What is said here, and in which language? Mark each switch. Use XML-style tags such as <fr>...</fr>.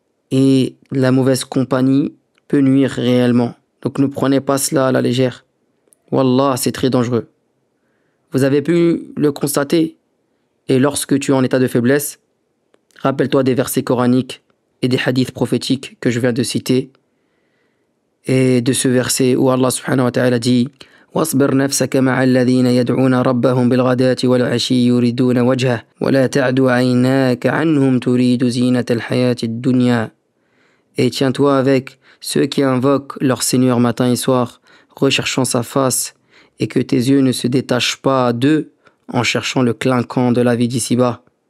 <fr>Et la mauvaise compagnie peut nuire réellement. Donc ne prenez pas cela à la légère. Wallah, c'est très dangereux. Vous avez pu le constater. Et lorsque tu es en état de faiblesse, rappelle-toi des versets coraniques et des hadiths prophétiques que je viens de citer. Et de ce verset où Allah subhanahu wa ta'ala dit</fr> <ar>واصبر نفسك مع الذين يدعون ربهم بالغداة والعشي يريدون وجهه ولا تعد عيناك عنهم تريد زينة الحياة الدنيا.</ar> <fr>Et tiens-toi avec ceux qui invoquent leur Seigneur matin et soir, recherchant sa face, et que tes yeux ne se détachent pas d'eux en cherchant le clinquant de la vie d'ici-bas.</fr>